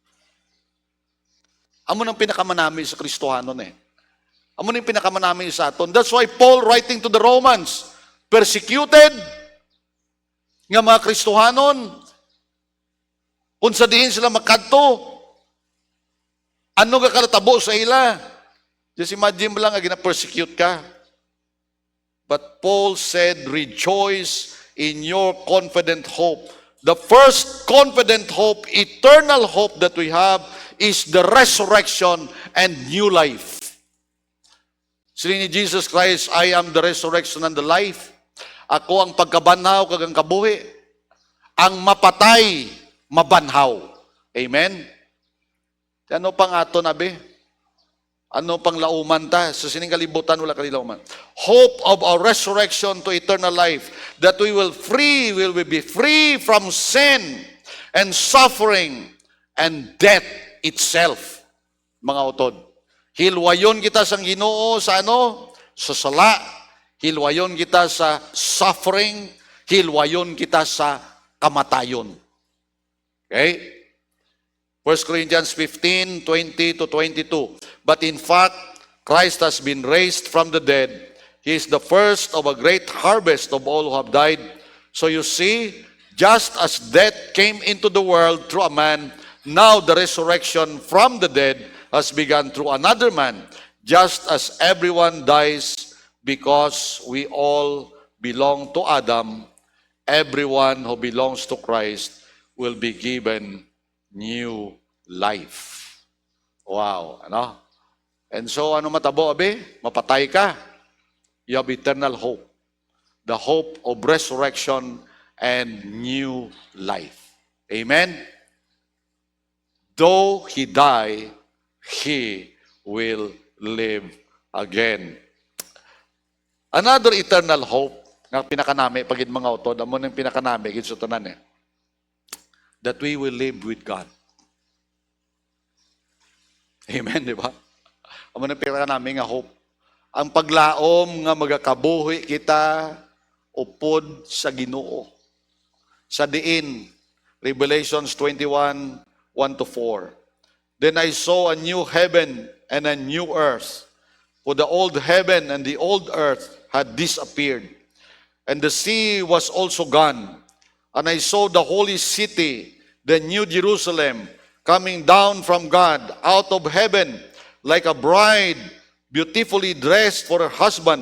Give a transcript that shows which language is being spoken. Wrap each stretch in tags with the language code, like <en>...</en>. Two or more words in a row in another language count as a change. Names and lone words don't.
<hil>Amo nang pinakamanami sa Kristohanon Amo nang pinakamanami sa aton.</hil> <en>That's why Paul writing to the Romans, persecuted,</en> <hil>nga mga Kristohanon, kung sa diin sila makadto, ano ka kalatabo sa ila?</hil> <en>Just imagine</en> <hil>mo lang, gina-persecute ka.</hil> <en>But Paul said, rejoice in your confident hope. The first confident hope, eternal hope that we have is the resurrection and new life.</en> <hil>Sili ni</hil> <en>Jesus Christ, I am the resurrection and the life.</en> <hil>Ako ang pagkabanhaw kag ang kabuhi. Ang mapatay, mabanhaw. Amen? Ano pang ato na be? Ano pang lauman ta? Sa sining kalibutan, wala kalilauman.</hil> <en>Hope of our resurrection to eternal life. That we will be free from sin and suffering and death itself.</en> <hil>Mga utod. Hilwayon kita sa Ginoo sa ano? Sa sala. Hilwayon kita sa suffering. Hilwayon kita sa kamatayon.</hil> <en>Okay? 1 Corinthians 15, 20 to 22. But in fact, Christ has been raised from the dead. He is the first of a great harvest of all who have died. So you see, just as death came into the world through a man, now the resurrection from the dead has begun through another man. Just as everyone dies because we all belong to Adam, everyone who belongs to Christ will be given new life.</en> <hil>Wow, ano?</hil> <en>And so,</en> <hil>ano matabo, abe? Mapatay ka.</hil> <en>You have eternal hope. The hope of resurrection and new life. Amen? Though he die, he will live again. Another eternal hope,</en> <hil>nga pinakanami, pagid mga utod, amo nang pinakanami, gitsutunan</hil> <en>that we will live with God.</en> <hil>Amen, di ba? Amo nang pinakanami nga hope. Ang paglaom nga magakabuhi kita upod sa Ginoo. Sa diin,</hil> <en>Revelations 21, 1 to 4. Then I saw a new heaven and a new earth, for the old heaven and the old earth had disappeared, and the sea was also gone. And I saw the holy city, the new Jerusalem, coming down from God out of heaven, like a bride beautifully dressed for her husband.</en>